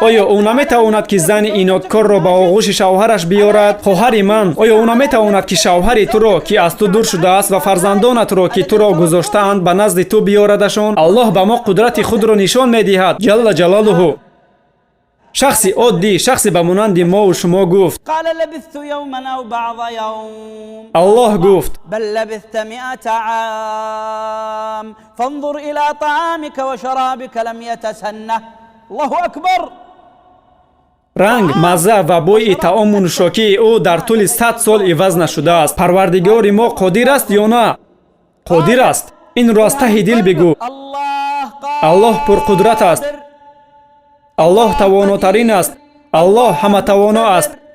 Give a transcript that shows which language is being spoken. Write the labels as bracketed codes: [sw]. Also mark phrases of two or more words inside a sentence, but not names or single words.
[tg] Оя ӯ наметавонад ки зани инодкорро ба оғӯши шавҳараш биёрад? хоҳари ман, оя ӯ наметавонад ки шавҳари туро ки аз ту дур шудааст ва фарзандонатро ки туро гузоштаанд ба назди ту биёрадашон? Аллоҳ ба мо қудрати худро нишон медиҳад [ar] جل جلاله. [tg] шахси оддӣ, шахси ба монанди мову шумо гуфт. [ar] قال لبثت يوما أو بعض يوم [tg] Аллоҳ гуфт. [ar] بل لبثت 100 عام فانظر إلى طعامك وشرابك لم يتسنه. الله أكبر. [tg] ранг, мазза ва бӯи таому нӯшокии ӯ дар тӯли 100 сол иваз нашудааст. Парвардигори мо қодир аст ё на? қодир аст. Инро аз таҳи дил бигӯ. Аллоҳ пурқудрат аст. Аллоҳ тавонотарин аст. Аллоҳ ҳаматавоно аст.